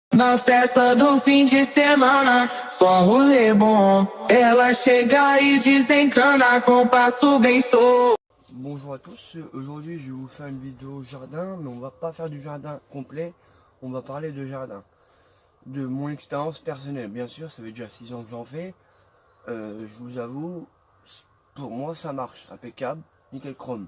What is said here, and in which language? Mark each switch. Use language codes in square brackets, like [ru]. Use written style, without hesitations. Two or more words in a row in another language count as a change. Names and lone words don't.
[pt] Na festa do fim de semana, só rolê bom. Ela chega e desencana com passo bem solto. [fr] Bonjour à tous, aujourd'hui je vais vous faire une vidéo jardin, mais on va pas faire du jardin complet, on va parler de jardin. De mon expérience personnelle, bien sûr, ça fait déjà 6 ans que j'en fais. Je vous avoue, pour moi ça marche, impeccable, nickel chrome.